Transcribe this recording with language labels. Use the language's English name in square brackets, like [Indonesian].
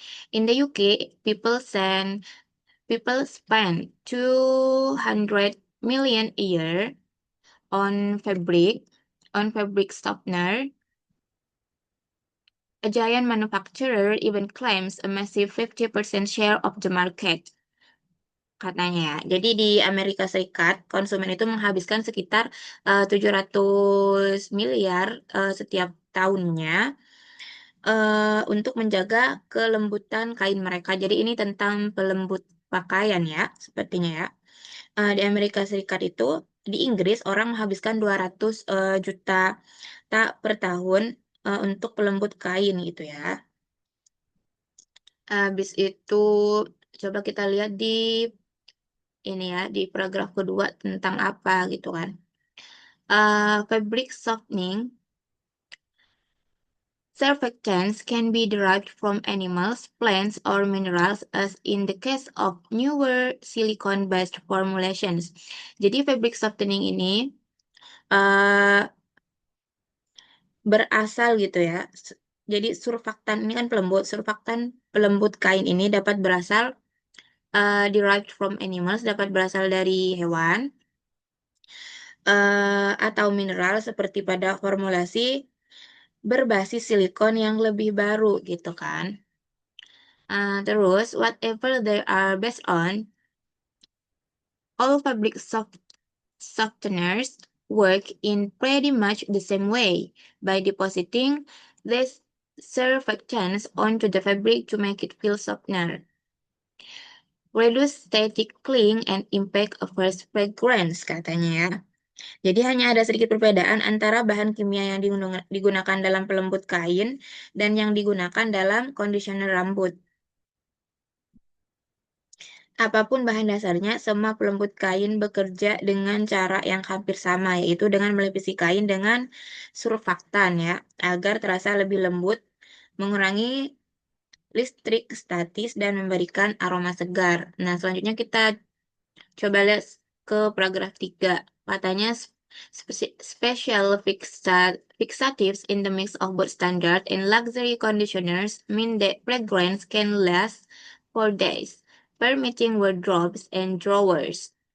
[English] In the UK, people spend 200 million a year on fabric softener. A giant manufacturer even claims a massive 50% share of the market, [Indonesian] katanya ya. Jadi di Amerika Serikat, konsumen itu menghabiskan sekitar 700 miliar setiap tahunnya untuk menjaga kelembutan kain mereka. Jadi ini tentang pelembut pakaian ya, sepertinya ya. Di Amerika Serikat itu, di Inggris orang menghabiskan 200 juta tak per tahun untuk pelembut kain gitu ya. Habis itu coba kita lihat di ini ya, di paragraf kedua tentang apa gitu kan. [English] Fabric softening surfactants can be derived from animals, plants, or minerals as in the case of newer silicone-based formulations. [Indonesian] Jadi fabric softening ini uh, berasal gitu ya. Jadi surfaktan ini kan pelembut. Surfaktan pelembut kain ini dapat berasal [English] derived from animals, [Indonesian] dapat berasal dari hewan atau mineral seperti pada formulasi berbasis silikon yang lebih baru gitu kan. [English] Terus whatever they are based on, all fabric softeners work in pretty much the same way by depositing these surfactants onto the fabric to make it feel softer. Reduce static cling and impact of first fragrance, [Indonesian] katanya ya. Jadi hanya ada sedikit perbedaan antara bahan kimia yang digunakan dalam pelembut kain dan yang digunakan dalam conditioner rambut. Apapun bahan dasarnya, semua pelembut kain bekerja dengan cara yang hampir sama, yaitu dengan melipisi kain dengan surfaktan ya, agar terasa lebih lembut, mengurangi listrik statis, dan memberikan aroma segar. Nah, selanjutnya kita coba lihat ke paragraf 3. [English] Katanya special fixatives in the mix of both standard and luxury conditioners mean that fragrance can last for days, permitting wardrobes and drawers.